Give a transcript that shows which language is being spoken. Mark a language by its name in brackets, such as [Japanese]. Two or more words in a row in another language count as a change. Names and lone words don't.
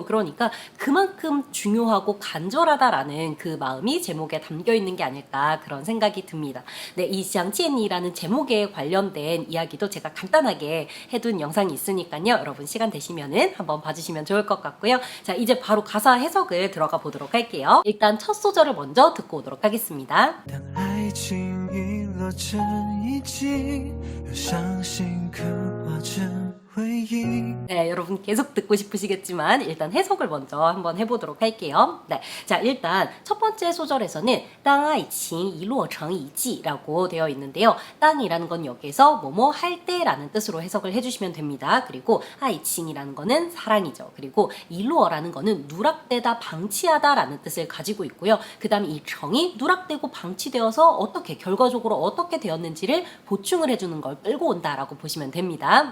[Korean] 그러니까 그만큼 중요하고 간절하다라는 그 마음이 제목에 담겨 있는 게 아닐까 그런 생각이 듭니다. 네, 이 샹지엔니라는 제목에 관련된 이야기도 제가 간단하게 해둔 영상이 있으니까요. 여러분 시간 되시면은 한번 봐주시면 좋을 것 같고요. 자, 이제 바로 가사 해석을 들어가 보도록 할게요. 일단 첫 소절을 먼저 듣고 오도록 하겠습니다. [Chinese] 当爱情遗落成遗迹，又伤心刻画成回忆。 [Korean] 네, 여러분 계속 듣고 싶으시겠지만 일단 해석을 먼저 한번 해보도록 할게요. 네, 자 일단 첫 번째 소절에서는 [Chinese] 当爱情遗落成遗迹 [Korean] 라고 되어 있는데요. 땅이라는 건 여기에서 뭐뭐 할 때라는 뜻으로 해석을 해주시면 됩니다. 그리고 愛情 이라는 거는 사랑이죠. 그리고 遗落 라는 거는 누락되다, 방치하다 라는 뜻을 가지고 있고요. 그 다음에 이 정이 누락되고 방치되어서 어떻게 결과적으로 어떻게 되었는지를 보충을 해주는 걸 끌고 온다라고 보시면 됩니다.